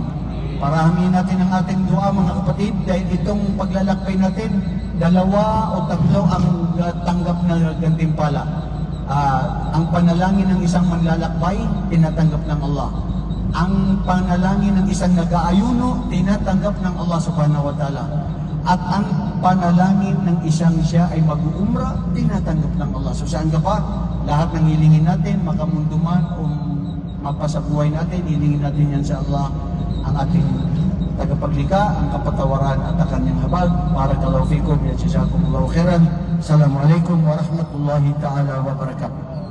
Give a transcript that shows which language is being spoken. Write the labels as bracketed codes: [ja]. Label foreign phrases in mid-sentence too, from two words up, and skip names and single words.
[tl] Parahamin natin ang ating dua mga kapatid dahil itong paglalakbay natin, 2 o 3 ang tanggap na gantimpala. Ang panalangin ng isang manlalakbay, tinatanggap ng Allah. Ang panalangin ng isang nag-aayuno, tinatanggap ng Allah [ar] سبحانه وتعالى. [tl] At ang panalangin ng isang siya ay mag-uumra, tinatanggap ng Allah. So saan ka pa? Lahat ng hilingin natin, makamunduman o mapasabuhay natin, hilingin natin yan sa Allah, ang ating tagapaglikha, ang kapatawaran at ang kanyang habag. [ar] بارك الله فيكم جزاكم الله خيرا السلام عليكم ورحمة الله تعالى وبركاته.